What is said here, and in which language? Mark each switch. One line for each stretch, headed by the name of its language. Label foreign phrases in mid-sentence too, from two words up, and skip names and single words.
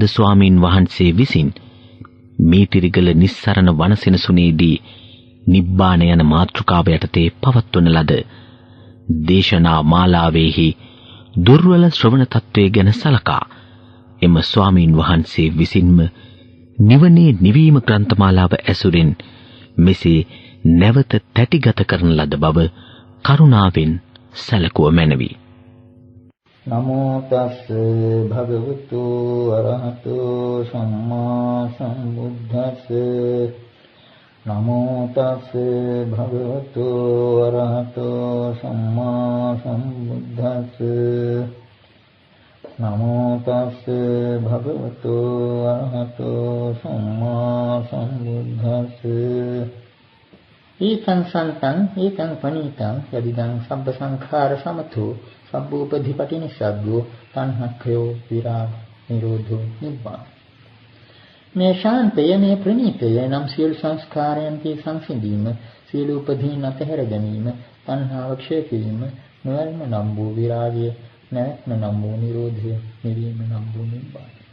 Sinhala: ස්වාමීන් වහන්සේ විසින් මීතිරිගල නිස්සරණ වනසෙනසුනේදී නිබ්බාන යන මාතෘකාව යටතේ පවත්වන ලද දේශනා මාලාවේහි දුර්වල ශ්‍රවණ තත්වයේ ගැන සලකා එම ස්වාමීන් වහන්සේ විසින්ම නිවනේ නිවීම ග්‍රන්ථමාලාව ඇසුරින් මෙසේ නැවත තැටිගත කරන ලද බව කරුණාවෙන් සැලකුව මැනවි.
Pali: නමෝ තස් භගවතු අරහතෝ සම්මා සම්බුද්දස්ස. නමෝ තස් භගවතු අරහතෝ සම්මා සම්බුද්දස්ස. නමෝ තස් භගවතු අරහතෝ සම්මා සම්බුද්දස්ස. ඊතං සන්තං ඊතං පනීතං යදිදං සබ්බ සංඛාර සමතෝ සබ්බෝපධිපටි නිස්සග්ගෝ තණ්හක්ඛයෝ විරාග නිරෝධෝ නිබ්බාන.
Sinhala: මේ ශාන්තය මේ ප්‍රණීතය නම් සියලු සංස්කාරයන්ගේ සංසිඳීම, සියලු උපදීන් අතහැර ගැනීම, තණ්හාව ක්ෂය කිරීම, නොයල්ම නම් වූ විරාගය, නැත්ම නම් වූ නිරෝධය, නිවීම නම් වූ නිබ්බාන.